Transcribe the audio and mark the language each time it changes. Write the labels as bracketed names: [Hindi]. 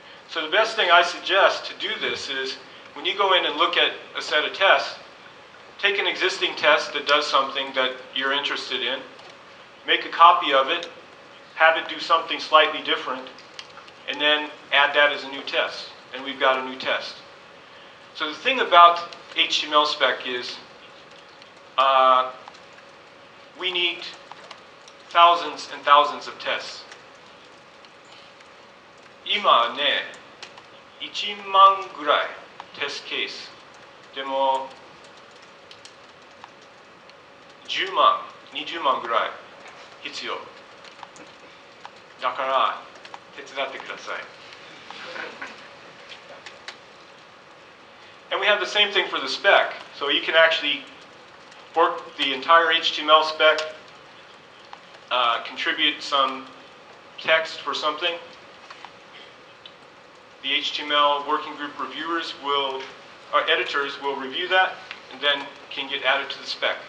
[English] So the best thing I suggest to do this is when you go in and look at a set of tests, take an existing test that does something that you're interested in, make a copy of it, have it do something slightly different, and then add that as a new test. And we've got a new test. So the thing about HTML spec is we need thousands and thousands of tests. [Japanese] 今ね、1万ぐらいテストケース。でも10万、20万ぐらい必要。だから手伝ってください。 [English] And we have the same thing for the spec. So you can actually work the entire HTML spec, contribute some text for something. The HTML working group reviewers editors will review that and then can get added to the spec.